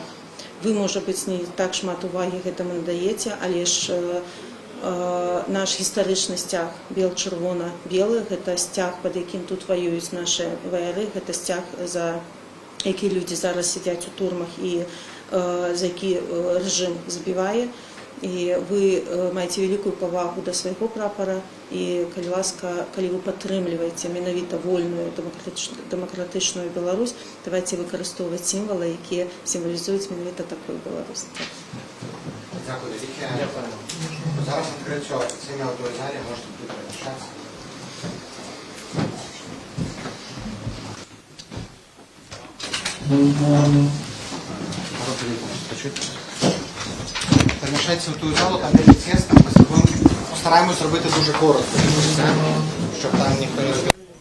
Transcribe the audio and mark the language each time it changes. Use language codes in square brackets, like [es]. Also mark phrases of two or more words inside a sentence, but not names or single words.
[be] Вы, можа быць, не так шмат увагі гэтаму надаеце, але ж наш гістарычны сцяг бел-чырвона-белы, гэта сцяг, пад якім тут ваююць нашы ваяры, гэта сцяг, за які людзі зараз сядзяць у турмах і за які рэжым забівае. І вы маеце вялікую павагу да свайго прапара, і, калі ласка, калі вы падтрымліваеце менавіта вольную дэмакратычную Беларусь, давайте выкарыстоўваць сімвалы, якія сімвалізуюць менавіта такую Беларусь. [uk] Дякую. Зараз відкриття офіційної аудіозалі, можете тут переміщатися. Переміщайтеся в ту залу, там де тісно, постараємось робити дуже коротко, щоб там ніхто не розбив.